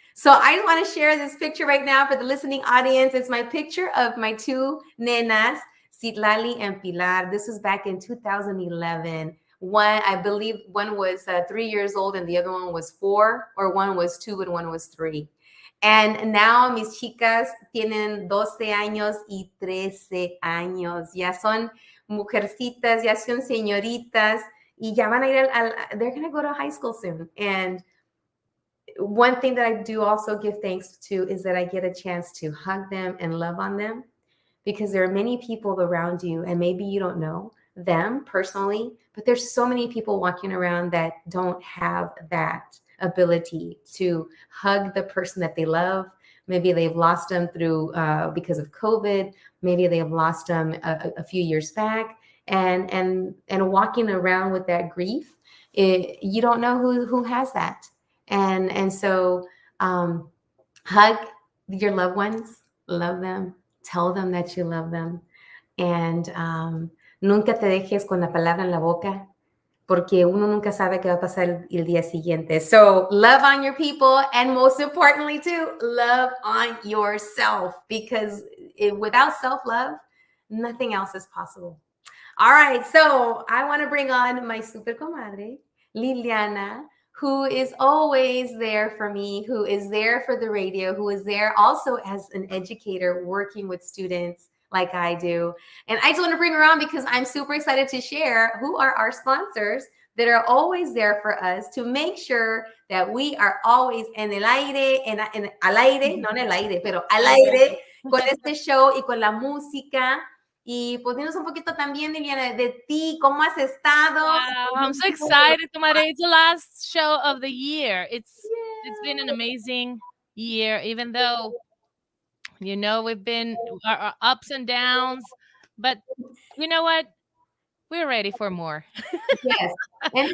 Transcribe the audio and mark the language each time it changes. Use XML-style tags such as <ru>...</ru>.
<en>So I want to share this picture right now for the listening audience. It's my picture of my two nenas, Citlali and Pilar. This was back in 2011. I believe one was 3 years old and the other one was 4, or one was 2 and one was 3. And now</en> <es>mis chicas tienen 12 años y 13 años. Ya son mujercitas, ya son señoritas, y ya van a ir</es> <en>they're going to go to high school soon. And one thing that I do also give thanks to is that I get a chance to hug them and love on them, because there are many people around you, and maybe you don't know them personally, but there's so many people walking around that don't have that ability to hug the person that they love. Maybe they've lost them through because of COVID. Maybe they have lost them a few years back, and walking around with that grief, you don't know who has that. And so hug your loved ones, love them, tell them that you love them, and</en> <es>nunca te dejes con la palabra en la boca. porque uno nunca sabe qué va a pasar el día siguiente.</es> <en>So love on your people, and most importantly too, love on yourself, because without self-love, nothing else is possible. All right, so I want to bring on my super comadre, Liliana, who is always there for me, who is there for the radio, who is there also as an educator working with students like I do. And I just want to bring her on because I'm super excited to share who are our sponsors that are always there for us to make sure that we are always</en> <es>en el aire, al aire, no en el aire, pero al aire, con este show y con la música. Y pues dinos un poquito también, Liliana, de ti, ¿cómo has estado?</es> <en>Wow, I'm so excited, Comadre. It's the last show of the year. It's been an amazing year, even though we've been our ups and downs, but you know what? We're ready for more. Yes. And</en>